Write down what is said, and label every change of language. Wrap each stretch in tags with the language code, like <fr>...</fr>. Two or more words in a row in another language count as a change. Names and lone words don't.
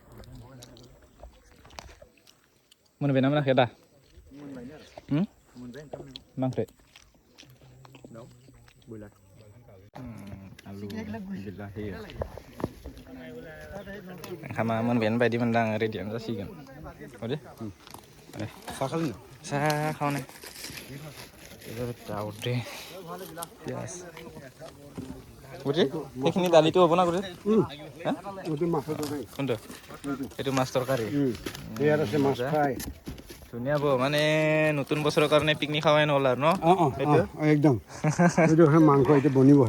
<brx>मोनबायना मोनाखै दा मा ओंख्रि आलु बिलाहि ओंखामा मोनबायानो बायदि मोनदां रेडियानो जासिगोन अदे साहा खावनाय दाउदै पियाज</brx> <as>বুঝি এইখিনি দালিটো হ'ব না গুজি কোনটো এইটো মাছ তৰকাৰী ধুনীয়া হ'ব মানে নতুন বছৰৰ কাৰণে পিকনিক খাৱাই নহ'ল আৰু ন একদম এইটো মাংস এইটো বনিবহে</as>